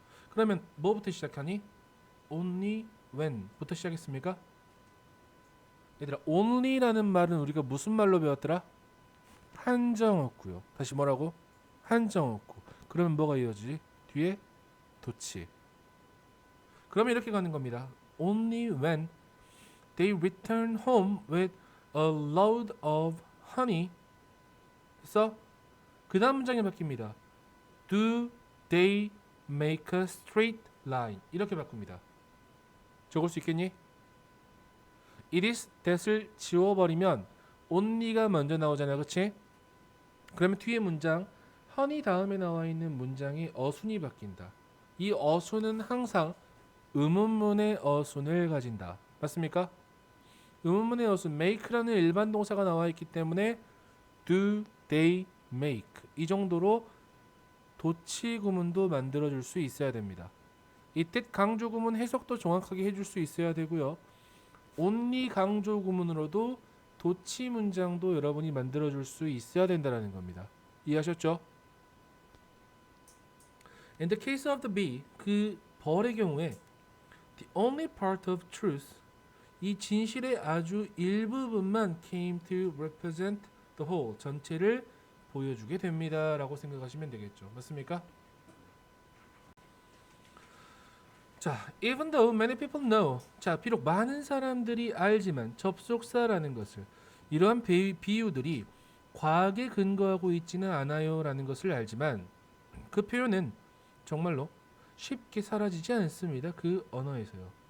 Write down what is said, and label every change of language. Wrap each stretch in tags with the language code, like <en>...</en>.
<ko>그러면 뭐부터 시작하니? Only when부터 시작했습니까? 얘들아, only라는 말은 우리가 무슨 말로 배웠더라? 한정없고요. 다시 뭐라고? 한정없고. 그러면 뭐가 이어지지? 뒤에 도치. 그러면 이렇게 가는 겁니다.</ko> <en>Only when they return home with a load of honey.</en> <ko>그래서 그 다음 문장이 바뀝니다.</ko> <en>Do they make a straight line?</en> <ko>이렇게 바꿉니다. 적을 수 있겠니? It is that을 지워버리면 only가 먼저 나오잖아, 그치? 그러면 뒤에 문장 honey 다음에 나와 있는 문장이 어순이 바뀐다. 이 어순은 항상 의문문의 어순을 가진다. 맞습니까? 의문문의 어순 make라는 일반 동사가 나와 있기 때문에</ko> <en>do they make</en> <ko>이 정도로 도치 구문도 만들어줄 수 있어야 됩니다. 이때 강조 구문 해석도 정확하게 해줄 수 있어야 되고요. only 강조 구문으로도 도치 문장도 여러분이 만들어줄 수 있어야 된다는 겁니다. 이해하셨죠?</ko> <en>In the case of the bee,</en> <ko>그 벌의 경우에</ko> <en>the only part of truth,</en> <ko>이 진실의 아주 일부분만</ko> <en>came to represent the whole,</en> <ko>전체를 보여주게 됩니다 라고 생각하시면 되겠죠. 맞습니까? 자,</ko> <en>even though many people know,</en> <ko>자, 비록 많은 사람들이 알지만 접속사라는 것을, 이러한 비유들이 과학에 근거하고 있지는 않아요 라는 것을 알지만 그 표현은 정말로 쉽게 사라지지 않습니다. 그 언어에서요.</ko>